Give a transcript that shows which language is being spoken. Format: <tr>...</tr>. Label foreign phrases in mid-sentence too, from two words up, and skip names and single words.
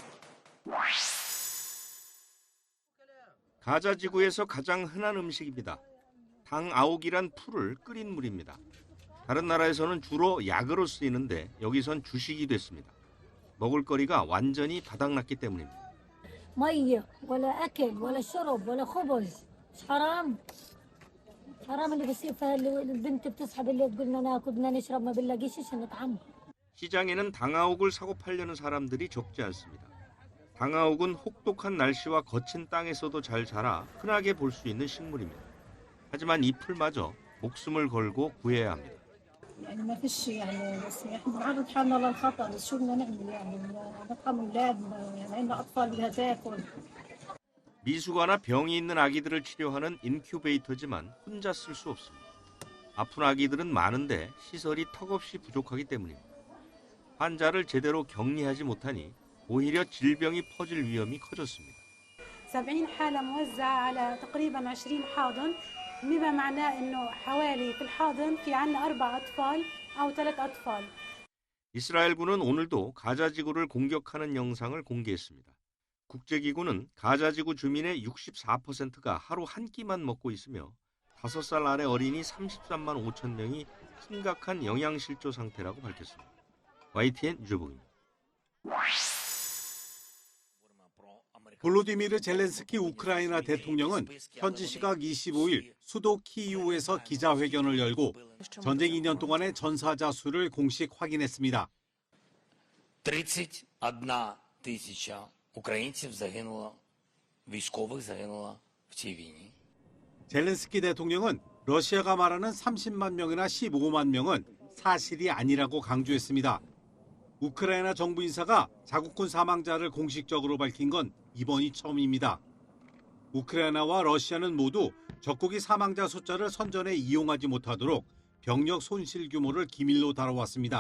<ko>가자 지구에서 가장 흔한 음식입니다. 당아옥이란 풀을 끓인 물입니다. 다른 나라에서는 주로 약으로 쓰이는데 여기선 주식이 됐습니다. 먹을거리가 완전히 바닥났기 때문입니다.</ko> <ar>ميه ولا اكل ولا شرب ولا خبز حرام حرام اللي بصير فيها البنت بتصحى بالليل تقول لنا ناكل بدنا نشرب ما بنلاقيش عشان نطعم.</ar> <ko>시장에는 당아옥을 사고 팔려는 사람들이 적지 않습니다. 당아옥은 혹독한 날씨와 거친 땅에서도 잘 자라 흔하게 볼 수 있는 식물입니다. 하지만 이 풀마저 목숨을 걸고 구해야 합니다.</ko> <ar>يعني ما فيش يعني بس احنا بنعرض حالنا للخطر بس شو بدنا نعمل يعني نطعم اولادنا يعني عندنا اطفال بدها تاكل.</ar> <ko>미숙아나 병이 있는 아기들을 치료하는 인큐베이터지만 혼자 쓸 수 없습니다. 아픈 아기들은 많은데 시설이 턱없이 부족하기 때문입니다. 환자를 제대로 격리하지 못하니 오히려 질병이 퍼질 위험이 커졌습니다.</ko> <ar>70 حالة موزعة على تقريبا 20 حاضن بما معناه انه حوالي في الحاضن في عندنا 4 اطفال او 3 اطفال.</ar> <ko>이스라엘군은 오늘도 가자지구를 공격하는 영상을 공개했습니다. 국제기구는 가자지구 주민의 64%가 하루 한 끼만 먹고 있으며 5살 아래 어린이 33만 5천 명이 심각한 영양실조 상태라고 밝혔습니다. YTN 유재복입니다. 볼로디미르 젤렌스키 우크라이나 대통령은 현지 시각 25일 수도 키이우에서 기자회견을 열고 전쟁 2년 동안의 전사자 수를 공식 확인했습니다.</ko> <uk>31,000 українців загинуло, військових загинуло в цій війні.</uk> <ko>젤렌스키 대통령은 러시아가 말하는 30만 명이나 15만 명은 사실이 아니라고 강조했습니다. 우크라이나 정부 인사가 자국군 사망자를 공식적으로 밝힌 건 이번이 처음입니다. 우크라이나와 러시아는 모두 적국이 사망자 숫자를 선전에 이용하지 못하도록 병력 손실 규모를 기밀로 다뤄왔습니다.</ko>